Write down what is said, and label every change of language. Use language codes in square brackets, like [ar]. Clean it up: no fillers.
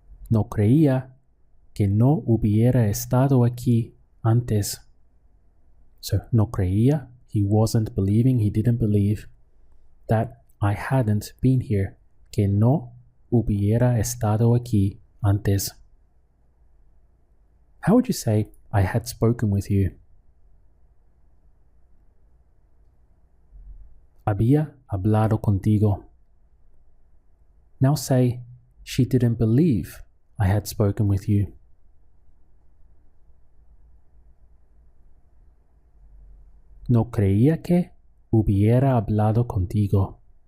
[es] No creía que no hubiera estado aquí antes. [en] So, [es] no creía, [en] he wasn't believing, he didn't believe that I hadn't been here. [es] Que no hubiera estado aquí antes. [en] How would you say, I had spoken with you? [es] Había hablado contigo. [en] Now say, she didn't believe I had spoken with you. [es] No creía que hubiera hablado contigo.